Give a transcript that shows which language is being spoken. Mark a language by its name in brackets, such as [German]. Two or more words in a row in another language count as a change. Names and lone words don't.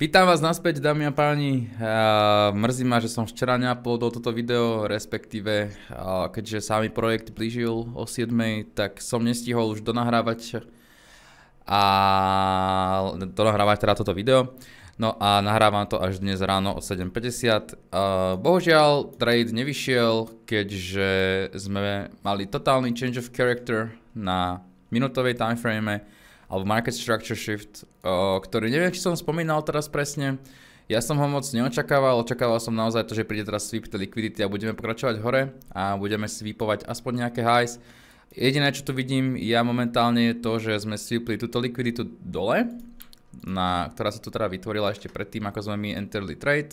[Slovak] Vítam vás naspäť, dámy a páni. Mrzí ma, že som včera neuploadol toto video, respektíve keďže sa mi projekt blížil o 7, tak som nestihol už donahrávať teda toto video. No a nahrávam to až dnes ráno o 7:50. Bohužiaľ trade nevyšiel, keďže sme mali totálny [English] change of character [Slovak] na minútovej timeframe alebo [English] market structure shift, [Slovak] ktorý neviem, či som spomínal teraz presne. Ja som ho moc neočakával, očakával som naozaj to, že príde teraz sweep tej liquidity a budeme pokračovať hore a budeme sweepovať aspoň nejaké highs. Jediné, čo tu vidím ja momentálne je to, že sme sweepli túto likviditu dole, ktorá sa tu teda vytvorila ešte predtým, ako sme my enterli trade.